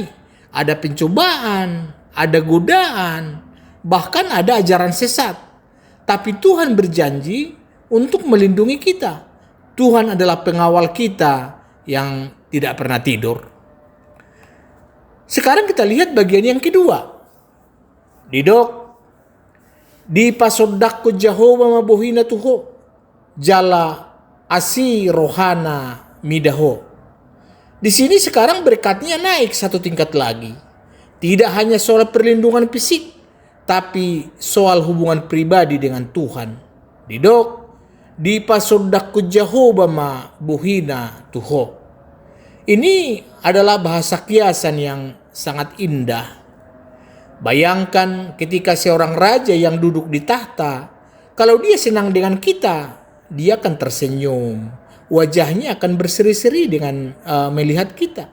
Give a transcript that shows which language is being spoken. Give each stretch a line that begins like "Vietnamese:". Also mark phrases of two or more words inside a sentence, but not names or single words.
Indonesian: Ada pencobaan, ada godaan, bahkan ada ajaran sesat. Tapi Tuhan berjanji untuk melindungi kita. Tuhan adalah pengawal kita yang tidak pernah tidur. Sekarang kita lihat bagian yang kedua.
Batak Toba: Didok, di pasodakku Jehovah mabuhina tuho, jala asi rohana midaho.
Indonesian: Di sini sekarang berkatnya naik satu tingkat lagi. Tidak hanya soal perlindungan fisik, tapi soal hubungan pribadi dengan Tuhan.
Batak Toba: Didok, di pasodakku Jehovah mabuhina tuho.
Indonesian: Ini adalah bahasa kiasan yang sangat indah. Bayangkan ketika seorang raja yang duduk di tahta, kalau dia senang dengan kita, dia akan tersenyum. Wajahnya akan berseri-seri dengan melihat kita.